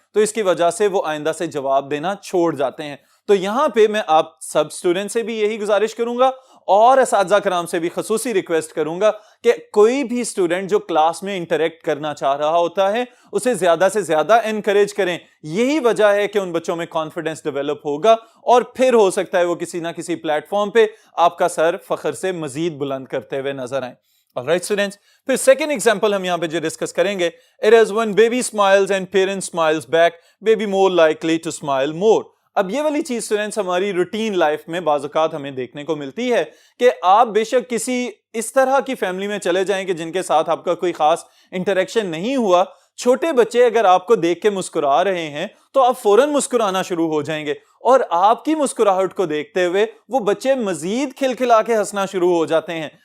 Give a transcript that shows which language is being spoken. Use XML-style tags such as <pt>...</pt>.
<ur>تو اس کی وجہ سے وہ آئندہ سے جواب دینا چھوڑ جاتے ہیں. تو یہاں پہ میں آپ سب اسٹوڈنٹ سے بھی یہی گزارش کروں گا اور اساتذہ کرام سے بھی خصوصی ریکویسٹ کروں گا کہ کوئی بھی اسٹوڈنٹ جو کلاس میں انٹریکٹ کرنا چاہ رہا ہوتا ہے اسے زیادہ سے زیادہ انکریج کریں. یہی وجہ ہے کہ ان بچوں میں کانفیڈنس ڈیولپ ہوگا اور پھر ہو سکتا ہے وہ کسی نہ کسی پلیٹ فارم پہ آپ کا سر فخر سے مزید بلند کرتے ہوئے نظر آئیں.</ur> <en>Alright students,</en> <ur>پھر سیکنڈ ایگزامپل ہم یہاں پہ جو ڈسکس کریں گے,</ur> <en>it is when baby smiles and parent smiles back, baby more likely to smile more.</en> <ur>اب یہ والی چیز اسٹوڈنٹس ہماری روٹین لائف میں بعض اوقات ہمیں دیکھنے کو ملتی ہے کہ آپ بے شک کسی اس طرح کی فیملی میں چلے جائیں کہ جن کے ساتھ آپ کا کوئی خاص انٹریکشن نہیں ہوا, چھوٹے بچے اگر آپ کو دیکھ کے مسکرا رہے ہیں تو آپ فوراً مسکرانا شروع ہو جائیں گے اور آپ کی مسکراہٹ کو دیکھتے ہوئے وہ بچے مزید کھلکھلا کے ہنسنا شروع ہو جاتے ہیں.</ur>